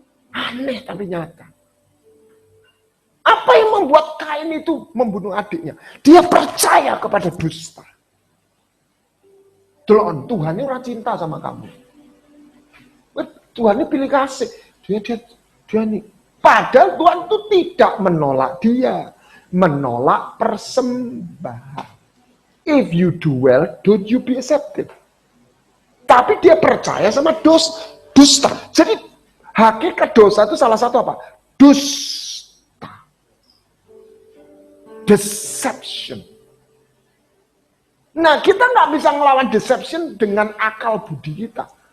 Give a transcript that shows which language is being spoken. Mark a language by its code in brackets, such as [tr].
[id] Aneh tapi nyata. Apa yang membuat Kain itu membunuh adiknya? Dia percaya kepada dusta. Tuhan ini orang cinta sama kamu. Tuhan ini pilih kasih. Dia nih. Padahal Tuhan itu tidak menolak dia. Menolak persembahan. [en] If you do well, don't you be accepted. [id] Tapi dia percaya sama dusta. Jadi hakikat dosa itu salah satu apa? Dusta. Deception. Nah kita nggak bisa ngelawan deception dengan akal budi kita.